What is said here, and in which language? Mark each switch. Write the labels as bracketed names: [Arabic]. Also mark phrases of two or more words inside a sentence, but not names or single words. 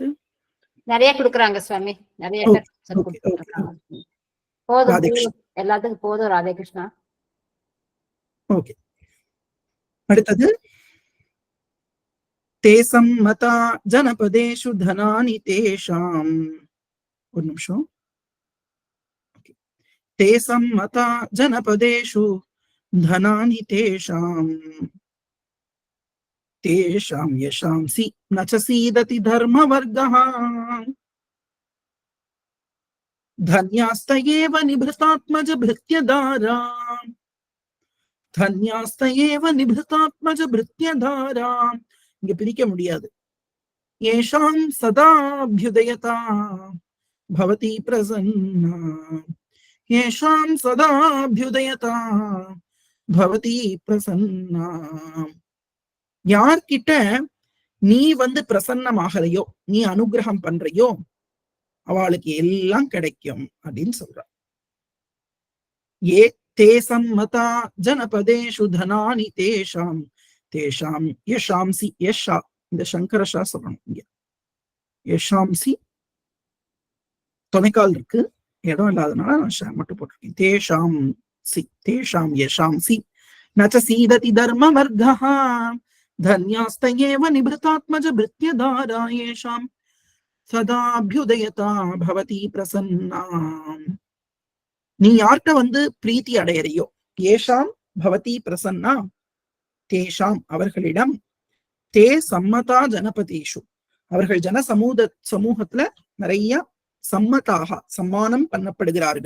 [Tamil] நிறைய கொடுக்குறாங்க சுவாமி, நிறைய போதும், எல்லாத்துக்கும் போதும். ராதே கிருஷ்ணா. ஓகே, அடுத்தது [Sanskrit] ते सम्मता जनपदेषु धनानि तेषाम्. [Tamil] ஒரு நிமிஷம். [Sanskrit] ते सम्मता जनपदेषु धनानि तेषाम् तेषां यशांसि न च सीदति धर्मवर्गः धन्यास्त एव निभृतात्मज भृत्यदारा धन्यास्त एव निभृतात्मज भृत्यदारा [Tamil] இங்க பிரிக்க முடியாது. [Sanskrit] येषां सदाभ्युदयता भवति प्रसन्ना येषां सदाभ्युदयता भवति प्रसन्ना [Tamil] யார்கிட்ட நீ பிரசன்னமாகறையோ, நீ அனுகிரகம் பண்றையோ, அவளுக்கு எல்லாம் கிடைக்கும் அப்படின்னு சொல்ற. [Sanskrit] ये ते सम्मता जनपदेषु धनानि तेषाम् तेषाम् यशांसि यशा, [Tamil] இந்த சங்கரஷா சொல்லணும். இங்க யஷாம்சி துணைக்கால் இருக்கு, இடம் இல்லாதனால நான் ஷா மட்டும் போட்டிருக்கேன். [Sanskrit] तेषाम् सि तेषाम् यशांसि नच्च सीदति धर्म वर्गा धन्यास्त एव निभृतात्मज भृत्यदारा येषां सदाभ्युदयता भवति प्रसन्ना. [Tamil] நீ யார்கிட்ட பிரீத்தி அடையறியோ, [Sanskrit] येषां भवति प्रसन्ना, [Tamil] தேஷாம் அவர்களிடம், [Sanskrit] ते सम्मता जनपदेषु [Tamil] அவர்கள் சமூகத்துல நிறைய சம்மதாக சம்மானம் பண்ணப்படுகிறார்கள்.